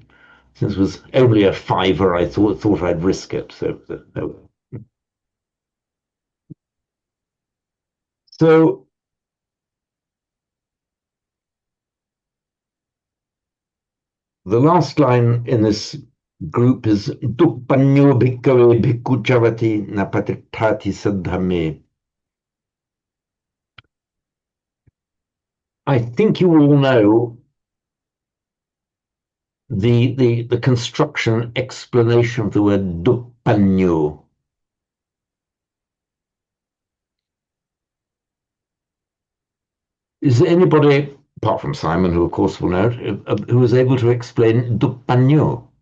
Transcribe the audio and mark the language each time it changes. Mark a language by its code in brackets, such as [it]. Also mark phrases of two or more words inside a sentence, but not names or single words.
[en] Since it was only a fiver, I thought I'd risk it. So the last line in this group is [pi] Dukpanyo bhikkhave bhikkhu chavati napatittati saddhame. [en] I think you all know the construction explanation of the word Dukpanyo. Is there anybody, apart from Simon, who of course will know it, who is able to explain Dukpanyo?